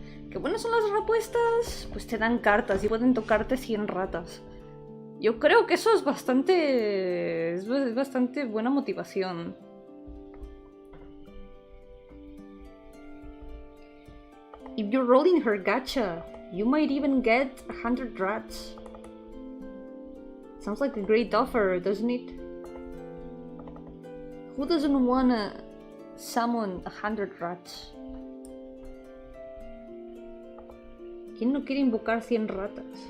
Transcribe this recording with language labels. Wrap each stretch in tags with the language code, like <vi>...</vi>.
<es>¿Qué buenas son las respuestas? Pues te dan cartas y pueden tocarte 100 ratas. Yo creo que eso es bastante buena motivación.</es> <en>If you roll in her gacha, you might even get 100 rats. Sounds like a great offer, doesn't it? Who doesn't wanna summon 100 rats?</en> <es>¿Quién no quiere invocar 100 ratas?</es>